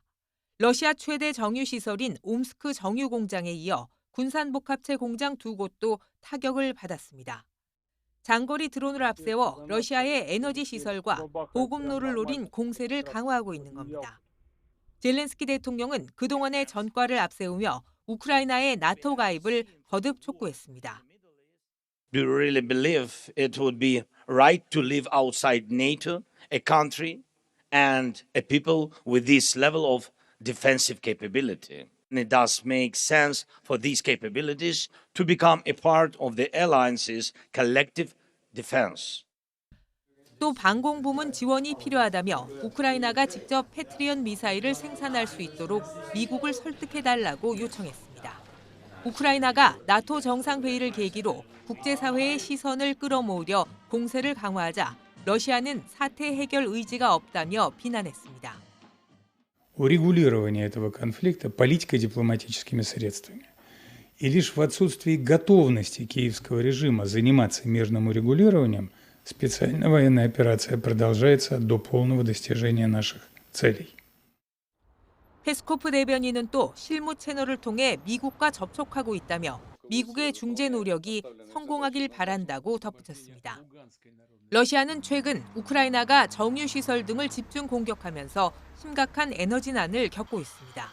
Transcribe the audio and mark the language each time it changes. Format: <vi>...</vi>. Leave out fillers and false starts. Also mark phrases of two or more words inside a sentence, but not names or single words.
<ko>러시아 최대 정유시설인 옴스크 정유공장에 이어 군산복합체 공장 2곳도 타격을 받았습니다. 장거리 드론을 앞세워 러시아의 에너지 시설과 보급로를 노린 공세를 강화하고 있는 겁니다. 젤렌스키 대통령은 그동안의 전과를 앞세우며 우크라이나의 나토 가입을 거듭 촉구했습니다.</ko> <en>Do you really believe it would be right to live outside NATO, a country and a people with this level of defensive capability? And it does make sense for these capabilities to become a part of the alliance's collective defense.</en> <ko>또 방공부문 지원이 필요하다며 우크라이나가 직접 패트리언 미사일을 생산할 수 있도록 미국을 설득해달라고 요청했습니다. 우크라이나가 나토 정상회의를 계기로 국제사회의 시선을 끌어모으려 공세를 강화하자 러시아는 사태 해결 의지가 없다며 비난했습니다.</ko> <ru>Урегулирование этого конфликта политико-дипломатическими средствами. И лишь в отсутствии готовности киевского режима заниматься мирным урегулированием специальная военная операция продолжается до полного достижения наших целей.</ru> <ko>페스코프 대변인은 또 실무 채널을 통해 미국과 접촉하고 있다며 미국의 중재 노력이 성공하길 바란다고 덧붙였습니다. 러시아는 최근 우크라이나가 정유시설 등을 집중 공격하면서 심각한 에너지난을 겪고 있습니다.</ko>